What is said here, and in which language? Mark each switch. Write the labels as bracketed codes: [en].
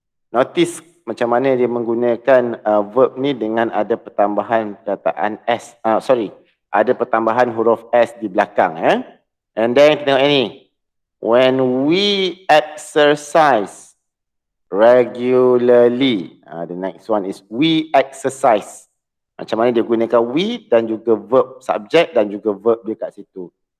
[ms] Notice macam mana dia menggunakan verb ni dengan ada pertambahan perkataan s. Ada pertambahan huruf s di belakang. [en] And then [ms] kita tengok ini. [en] When we exercise regularly. The next one is we exercise. [ms] Macam mana dia gunakan we dan juga verb subject dan juga verb dia kat situ.